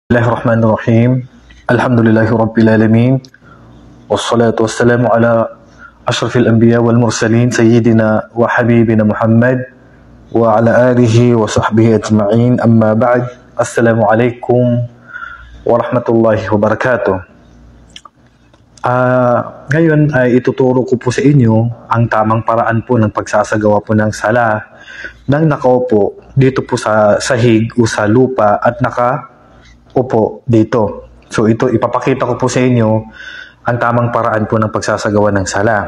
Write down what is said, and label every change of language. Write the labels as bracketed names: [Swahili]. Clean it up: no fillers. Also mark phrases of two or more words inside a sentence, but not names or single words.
[Arabic] بسم الله الرحمن الرحيم. الحمد لله رب العالمين. والصلاة والسلام على أشرف الأنبياء والمرسلين سيدنا وحبيبنا محمد وعلى آله وصحبه أجمعين. أما بعد. السلام عليكم ورحمة الله وبركاته. [Filipino] Ngayon ay ituturo ko po sa inyo ang tamang paraan po ng pagsasagawa po ng sala nang nakaupo dito po sa sahig o sa lupa at nakaupo dito. So ito ipapakita ko po sa inyo ang tamang paraan po ng pagsasagawa ng sala.